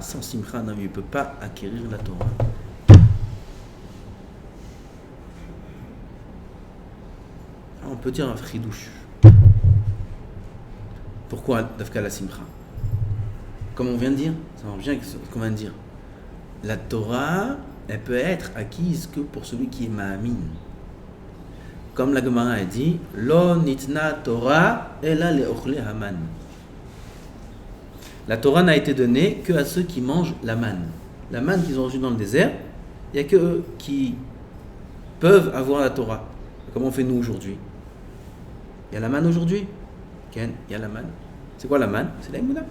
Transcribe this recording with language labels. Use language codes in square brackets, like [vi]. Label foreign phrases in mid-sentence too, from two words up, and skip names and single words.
[fr] Sans simcha, un homme ne peut pas acquérir la Torah. On peut dire un fridouche. Pourquoi Dafka la simcha? Comme on vient de dire, ça marche bien avec ce qu'on vient de dire. La Torah, elle peut être acquise que pour celui qui est ma'amin. Comme la Gemara a dit, [he] Lo nitna Torah ela le'ochle haman. [fr] La Torah n'a été donnée que à ceux qui mangent la manne. La manne qu'ils ont reçue dans le désert, il n'y a que eux qui peuvent avoir la Torah. Comment on fait nous aujourd'hui? Il y a la manne aujourd'hui? Ken, il y a la manne. C'est quoi la manne? C'est la Emouna.